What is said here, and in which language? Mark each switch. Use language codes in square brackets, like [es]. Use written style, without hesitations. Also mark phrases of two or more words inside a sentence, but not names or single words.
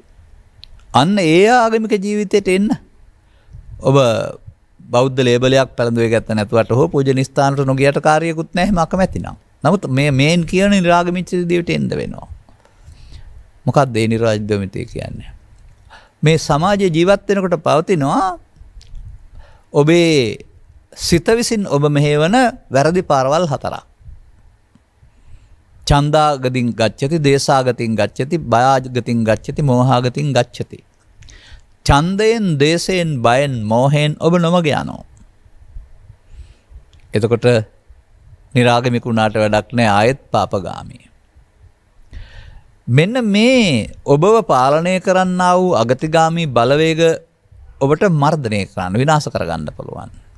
[si] අන්න ඒ ආගමික ජීවිතයට එන්න ඔබ බෞද්ධ ලේබලයක් පැලඳුවේ ගත්ත නැතුවට හෝ පූජනීය ස්ථානට නොගියට කාර්යයකුත් නැහැ මම අකමැති නම්. නමුත් මේ මේන් කියන නිරාගමික ජීවිතයට එන්න වෙනවා. මොකක්ද ඒ නිරාගමිකය කියන්නේ? මේ සමාජයේ ජීවත් වෙනකොට පවතිනවා ඔබේ සිත විසින් ඔබ මෙහෙවන වැරදි පාරවල් 4ක්. [pi] ඡන්දාගතින් ගච්ඡති, දේශාගතින් ගච්ඡති, බයාගතින් ගච්ඡති, මෝහාගතින් ගච්ඡති. [si] ඡන්දයෙන්, දේශයෙන්, බයෙන්, මෝහයෙන් ඔබ නොමග යනවා. එතකොට නිරාගමික වුණාට වැඩක් නැහැ, ආයෙත් පාපගාමී. මෙන්න මේ ඔබව පාලනය කරන්නා වූ අගතිගාමී බලවේග ඔබට මර්ධනය කරන්න, විනාශ කරගන්න පුළුවන්.